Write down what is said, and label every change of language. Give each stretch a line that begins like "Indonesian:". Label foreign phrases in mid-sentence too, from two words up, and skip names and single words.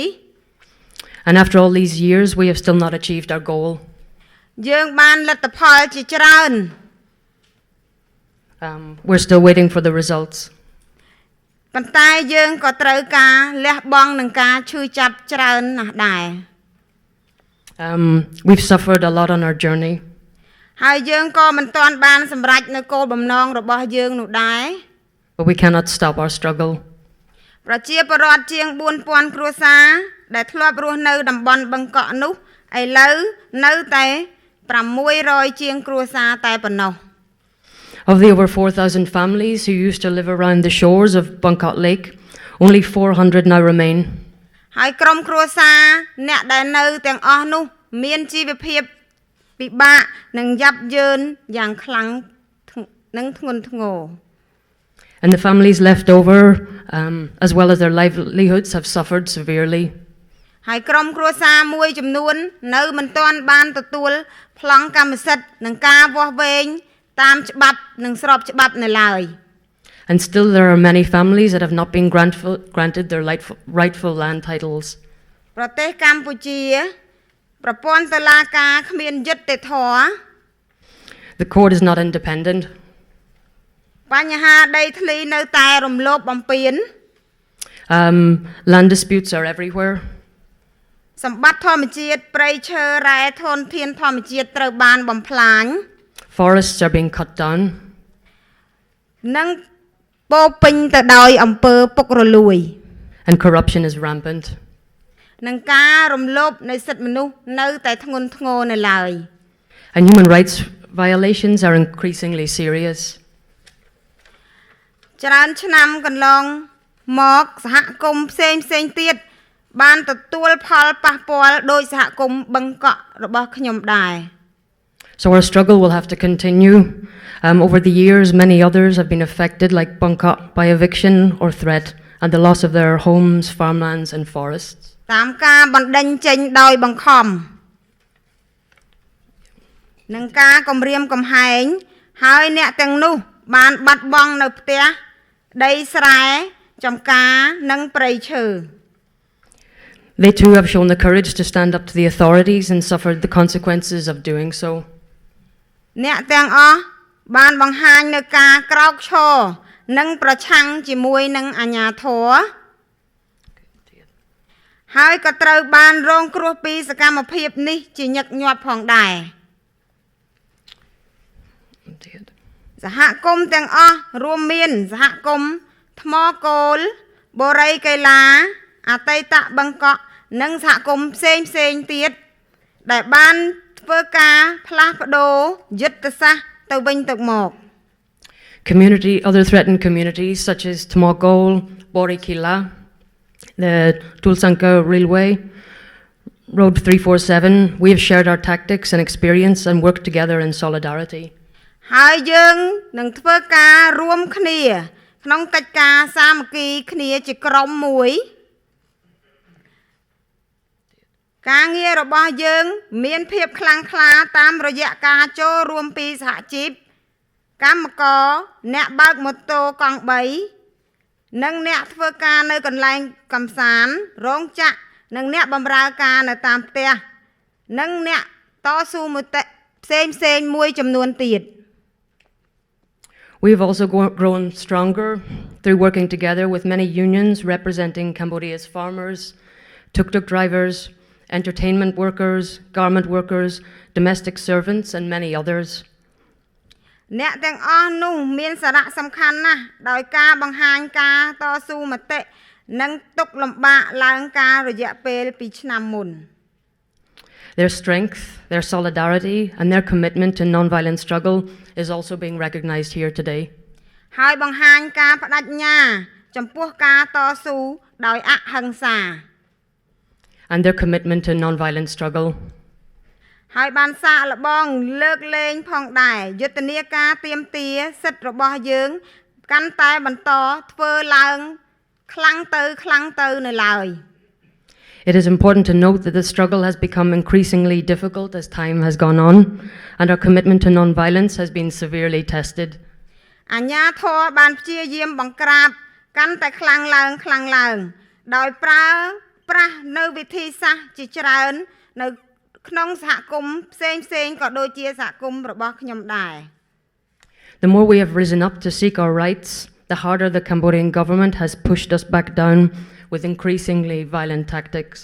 English: And after all these years, we have still not achieved our goal.
Khmer: យើងបានលទ្ធផលជាច្រើន
English: We're still waiting for the results.
Khmer: ប៉ុន្តែយើងក៏ត្រូវការលះបង់នឹងការឈឺចាប់ច្រើនណាស់ដែរ
English: We've suffered a lot on our journey.
Khmer: ហើយយើងក៏មិនទាន់បានសម្រេចនៅគោលបំណងរបស់យើងនោះដែរ
English: But we cannot stop our struggle.
Khmer: ប្រជាពលរដ្ឋជាង 4,000 គ្រួសារដែលធ្លាប់រស់នៅតំបន់បឹងកក់នោះឥឡូវនៅតែ600ជាងគ្រួសារតែប៉ុណ្ណោះ
English: Of the over 4,000 families who used to live around the shores of Bangkok Lake, only 400 now remain.
Khmer: ហើយក្រុមគ្រួសារអ្នកដែលនៅទាំងអស់នោះមានជីវភាពពិបាកនិងយ៉ាប់យ៉ឺនយ៉ាងខ្លាំងនិងធ្ងន់ធ្ងរ
English: And the families left over, as well as their livelihoods, have suffered severely.
Khmer: ហើយក្រុមគ្រួសារមួយចំនួននៅមិនទាន់បានទទួលប្លង់កម្មសិទ្ធិនិងការវាស់វែងតាមច្បាប់និងស្របច្បាប់នៅឡើយ
English: And still there are many families that have not been granted their rightful land titles.
Khmer: ប្រទេសកម្ពុជាប្រព័ន្ធតុលាការគ្មានយុត្តិធម៌
English: The court is not independent.
Khmer: បញ្ហាដីធ្លីនៅតែរំលោភបំពាន
English: Land disputes are everywhere.
Khmer: សម្បត្តិធម្មជាតិព្រៃឈើរ៉ែធនធានធម្មជាតិត្រូវបានបំផ្លាញ
English: Forests are being cut down.
Khmer: និងពោពេញទៅដោយអំពើពុករលួយ
English: and corruption is rampant.
Khmer: និងការរំលោភនៃសិទ្ធិមនុស្សនៅតែធ្ងន់ធ្ងរនៅឡើយ
English: And human rights violations are increasingly serious.
Khmer: ច្រើនឆ្នាំកន្លងមកសហគមន៍ផ្សេងទៀតបានទទួលផលប៉ះពាល់ដោយសហគមន៍បឹងកក់របស់ខ្ញុំដែរ
English: So our struggle will have to continue. Over the years, many others have been affected, like Bangkok, by eviction or threat, and the loss of their homes, farmlands, and forests.
Khmer: តាមការបណ្ដេញចេញដោយបង្ខំនឹងការគំរាមកំហែងហើយអ្នកទាំងនោះបានបាត់បង់នៅផ្ទះដីស្រែចំការនិងព្រៃឈើ
English: They too have shown the courage to stand up to the authorities and suffered the consequences of doing so.
Khmer: អ្នកទាំងអស់បានបង្ហាញនៅការក្រោកឈរនិងប្រឆាំងជាមួយនឹងអាជ្ញាធរ ហើយក៏ត្រូវបានរងគ្រោះពីសកម្មភាពនេះជាញឹកញាប់ផងដែរសហគមន៍ទាំងអស់រួមមានសហគមន៍ថ្មគោលបូរីកៃឡាអតីតបឹងកក់និងសហគមន៍ផ្សេងទៀតដែលបានធ្វើការផ្លាស់ប្ដូរយុទ្ធសាស្ត្រទៅវិញទៅមក
English: Other threatened communities such as Tmogol, Borikila, the Tulsanka Railway, Road 347, we have shared our tactics and experience and worked together in solidarity.
Khmer: ហើយយើងនឹងធ្វើការរួមគ្នាក្នុងកិច្ចការសាមគ្គីគ្នាជាក្រុមមួយការ ងាររបស់យើងមានភាពខ្លាំងក្លាតាមរយៈការចូលរួមពីសហជីពកម្មករអ្នកបើកម៉ូតូកង់3និងអ្នកធ្វើការនៅកន្លែងកម្សាន្តរោងចក្រនិងអ្នកបម្រើការនៅតាមផ្ទះនិងអ្នកតស៊ូមតិផ្សេងមួយចំនួនទៀត
English: We have also grown stronger through working together with many unions representing Cambodia's farmers, tuk-tuk drivers, entertainment workers, garment workers, domestic servants, and many others.
Khmer: អ្នកទាំងអស់នោះមានសារៈសំខាន់ណាស់ដោយការបង្ហាញការតស៊ូមតិនិងទុក្ខលំបាកឡើងការរយៈពេល2ឆ្នាំមុន
English: Their strength, their solidarity, and their commitment to non-violent struggle is also being recognized here today.
Khmer: ហើយបង្ហាញការបដិញ្ញាចំពោះការតស៊ូដោយអហិង្សា
English: And their commitment to non-violent struggle.
Khmer: ហើយបានសាកល្បងលើកលែងផងដែរយុទ្ធនាការទាមទារសិទ្ធិរបស់យើងកាន់តែបន្តធ្វើឡើងខ្លាំងទៅនៅឡើយ
English: It is important to note that the struggle has become increasingly difficult as time has gone on, and our commitment to non-violence has been severely tested.
Khmer: អាជ្ញាធរបានព្យាយាមបង្ក្រាបកាន់តែខ្លាំងឡើងដោយប្រើប្រាស់នៅវិធីសាស្ត្រជាច្រើននៅក្នុងសហគមន៍ផ្សេងក៏ដូចជាសហគមន៍របស់ខ្ញុំដែរ
English: The more we have risen up to seek our rights, the harder the Cambodian government has pushed us back down with increasingly violent tactics.